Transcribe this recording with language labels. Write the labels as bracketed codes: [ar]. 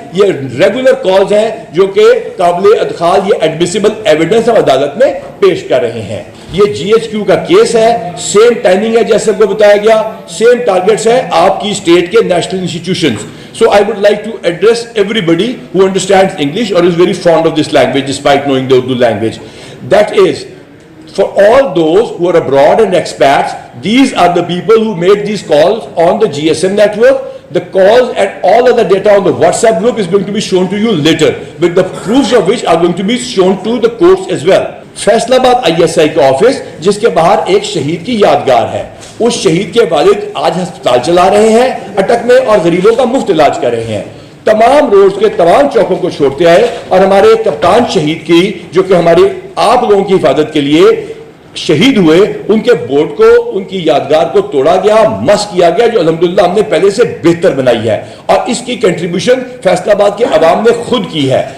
[ur] یہ regular calls ہیں جو کہ قابل ادخال, یہ ایڈمیسیبل ایویڈنس ہم عدالت میں پیش کر رہے ہیں. یہ GHQ کا کیس ہے, سیم ٹائمنگ ہے جیسے کو بتایا گیا, سیم ٹارگٹس ہے آپ کی اسٹیٹ کے national institutions. [en] So I would like to address everybody who understands English or is very fond of this language despite knowing the Urdu language. That is, for all those who are abroad and expats, these are the people who made these calls on the GSM network. The calls and all other data on the WhatsApp group is going to be shown to you later, with the proofs of which are going to be shown to the courts as well. [ur] Faisal آباد ISI کا office جس کے باہر ایک شہید کی یادگار ہے, اس شہید کے والد آج ہسپتال چلا رہے ہیں اٹک میں اور غریبوں کا مفت علاج کر رہے ہیں. تمام روڈز کے تمام چوکوں کو چھوڑتے آئے اور ہمارے کپتان شہید کی جو کہ ہمارے آپ لوگوں کی حفاظت کے لیے شہید ہوئے, ان کے بورڈ کو, ان کی یادگار کو توڑا گیا, مس کیا گیا, جو الحمدللہ ہم نے پہلے سے بہتر بنائی ہے, اور اس کی کنٹریبیوشن فیصل آباد کے عوام نے خود کی ہے.